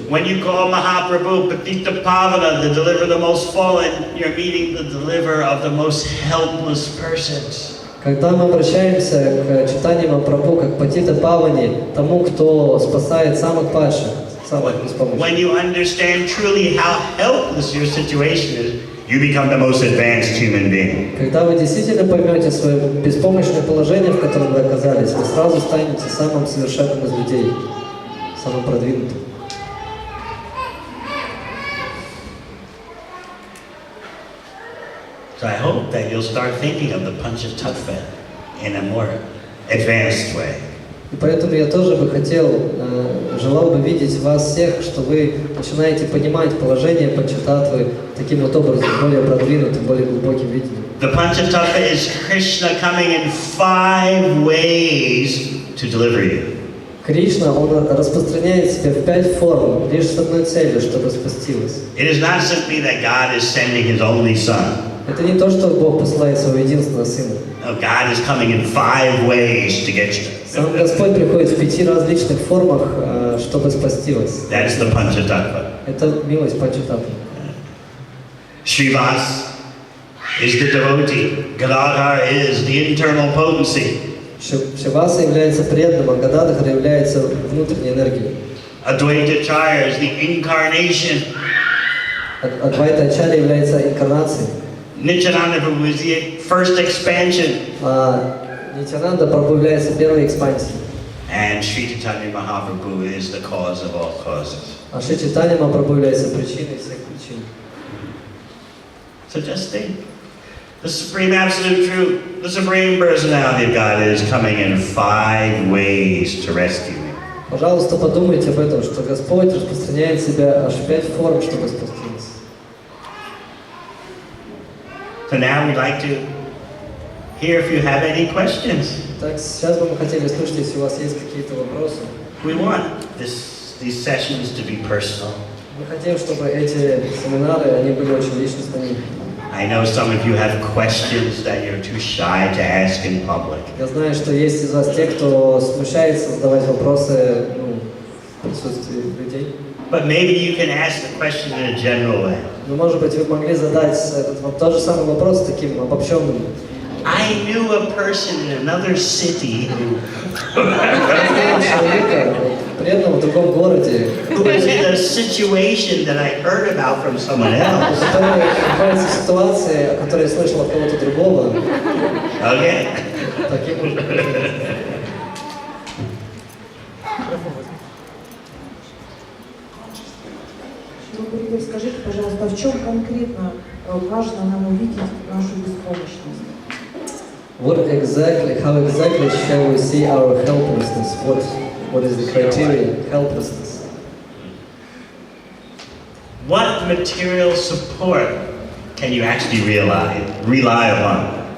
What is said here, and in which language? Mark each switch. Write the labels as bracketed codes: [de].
[en] When you call Mahaprabhu Patita Pavana, the deliverer of the most fallen, you're meeting the deliverer of the most helpless persons. [ru] Когда мы обращаемся к Чайтаньи Махапрабху как Патита Павани, тому, кто спасает самых падших, самых беспомощных. [en] When you understand truly how helpless your situation is, you become the most advanced human being. [ru] Когда вы действительно поймете свое беспомощное положение, в котором вы оказались, вы сразу станете самым совершенным из людей, самым продвинутым. [en] So I hope that you'll start thinking of the Panchatattva in a more advanced way. [ru] И поэтому я тоже бы хотел, желал бы видеть вас всех, что вы начинаете понимать положение Панчататтвы таким вот образом, более продвинутым, более глубоким видением. [en] The Panchatattva is Krishna coming in 5 ways to deliver you. [ru] Кришна, он распространяет себя в 5 форм, лишь с одной целью, чтобы спасти вас. [en] It is not simply that God is sending His only Son. [ru] Это не то, что Бог посылает своего единственного Сына. [en] No, God is coming in 5 ways to get you. [ru] Сам Господь приходит в 5 различных формах, чтобы спасти вас. [en] That's the Panchatattva. [ru] Это милость Панчататтвы. [en] Srivas is the devotee. Gadadhar is the internal potency. [ru] Шиваса является преданным, а Гададхар является внутренней энергией. [en] Advaita Acharya is the incarnation. [ru] Адвайта Ачарья является инкарнацией. [en] Nityananda Prabhu is the first expansion. [ru] Нитянанда Прабху является первой экспансией. [en] And Sri Chaitanya Mahaprabhu is the cause of all causes. [ru] А Шри Чайтанья Махапрабху является причиной всех причин. [en] So just think. The Supreme Absolute Truth, the Supreme Personality of God is coming in 5 ways to rescue you. [ru] Пожалуйста, подумайте об этом, что Господь распространяет себя аж в 5 форм, чтобы спасти нас. [en] So now we'd like to hear if you have any questions. [ru] Так, сейчас бы мы хотели слушать, если у вас есть какие-то вопросы. [en] We want these sessions to be personal. [ru] Мы хотим, чтобы эти семинары, они были очень личностными. [en] I know some of you have questions that you're too shy to ask in public. [ru] Я знаю, что есть из вас те, кто смущается задавать вопросы в присутствии людей. [en] But maybe you can ask the question in a general way. [ru] Но, может быть, вы могли задать тот же самый вопрос таким обобщенным. [en] I knew a person in another city [ru] Человека, преданного в другом городе, [en] who was in a situation that I heard about from someone else. [ru] который находится в ситуации, о которой я слышал от кого-то другого. [en] Okay? [ru] Таким образом. Скажите, пожалуйста, в чем конкретно важно нам увидеть нашу беспомощность? [en] How exactly shall we see our helplessness? What is the criteria? Helplessness. What material support can you actually rely upon?